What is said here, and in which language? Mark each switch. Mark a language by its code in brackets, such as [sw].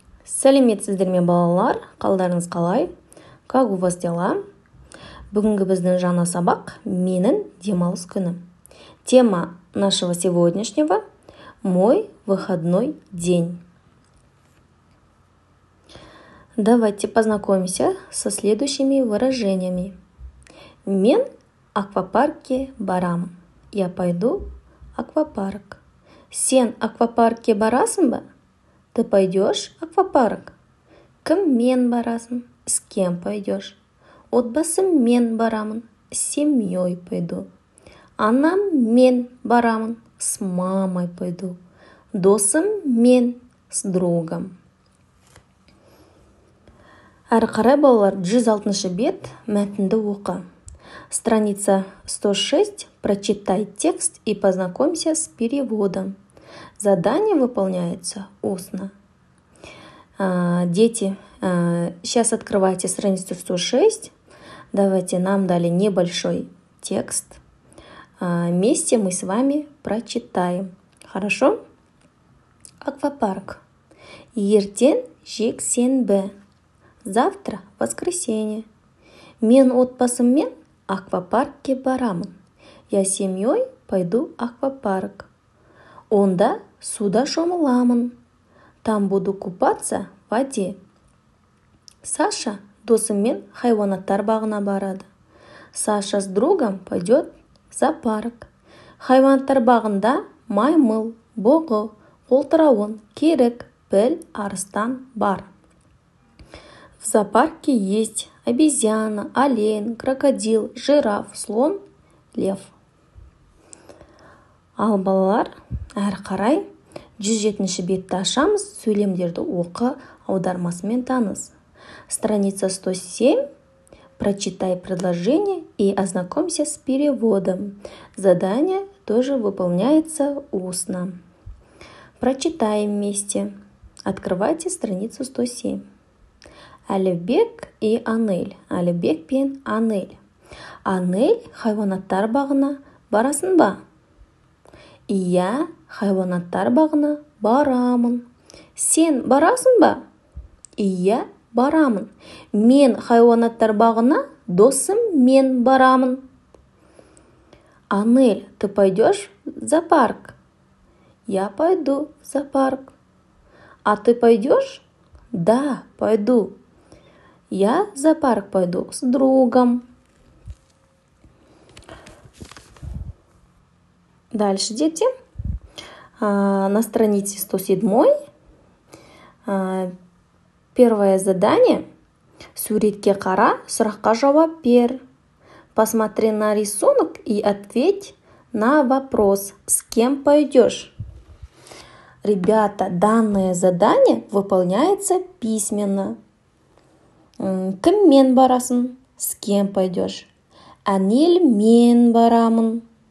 [kk] Сәлеметсіздер ме балалар, қалдарыңыз қалай? [ru] Как у вас дела? [kk] Бүгінгі біздің жаңа сабақ менің демалыс күнім. [ru] Тема нашего сегодняшнего – мой выходной день. Давайте познакомимся со следующими выражениями. [kk] Мен аквапаркке барам. [ru] Я пойду в аквапарк. [kk] Сен аквапаркке барасың ба? [ru] Ты пойдешь в аквапарк? [kk] Кіммен барасың? [ru] С кем пойдешь? [kk] Отбасыммен барамын. [ru] С семьей пойду. [kk] Анаммен барамын. [ru] С мамой пойду. [kk] Досыммен, [ru] с другом. [kk] Әрі қарай балалар, 106 бет мәтінді оқы. [ru] Страница 106. Прочитай текст и познакомься с переводом. Задание выполняется устно. Дети, сейчас открывайте страницу 106. Давайте, нам дали небольшой текст. Вместе мы с вами прочитаем. Хорошо? Аквапарк. [kk] Ертең жексенбі. [ru] Завтра воскресенье. [kk] Мен отбасыммен аквапаркке барамын. [ru] Я с семьей пойду в аквапарк. [kk] Онда суда шомыламын. [ru] Там буду купаться в воде. [kk] Саша досыммен хайуанаттар бағына барады. [ru] Саша с другом пойдет в зоопарк. [kk] Хайуанаттар бағында маймыл, бұғы, қолтырауын, керік, піл, арыстан бар. [ru] В зоопарке есть обезьяна, олень, крокодил, жираф, слон, лев. [kk] Ал балалар, әрі қарай 107 бетті ашамыз, сөйлемдерді оқы, аудармасымен таныс. [ru] Страница 107. Прочитай предложение и ознакомься с переводом. Задание тоже выполняется устно. Прочитаем вместе. Открывайте страницу 107. [kk] Әлібек [ru] и [kk] Анель. Әлібек пен Анель. Анель хайуанаттар бағына барасың ба? Иә, хайуанаттар бағына барамын. Сен барасың ба? Иә, барамын. Мен хайуанаттар бағына досыммен барамын. [ru] Анель, ты пойдешь в зоопарк? Я пойду в зоопарк. А ты пойдешь? Да, пойду. Я в зоопарк пойду с другом. Дальше, дети. На странице 107. Первое задание. Суретке қара, сұраққа жауап бер. Посмотри на рисунок и ответь на вопрос. С кем пойдешь? Ребята, данное задание выполняется письменно. [kk] Кіммен барасың? [ru] С кем пойдешь? [kk] Анельмен барамын.